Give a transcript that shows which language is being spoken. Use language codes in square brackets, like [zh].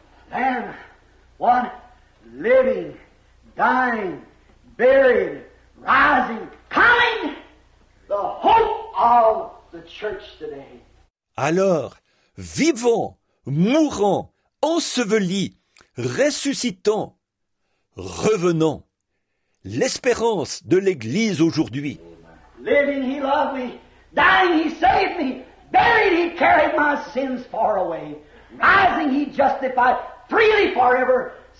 [en] Then, one living, dying, buried, rising, coming, the hope of the church today. [fr] Alors, vivant, mourant, ensevelis, ressuscitant, revenant, l'espérance de l'Église aujourd'hui. [en] Living, He loved me. Dying, He saved me. Buried, He carried my sins far away. Rising, He justified freely forever.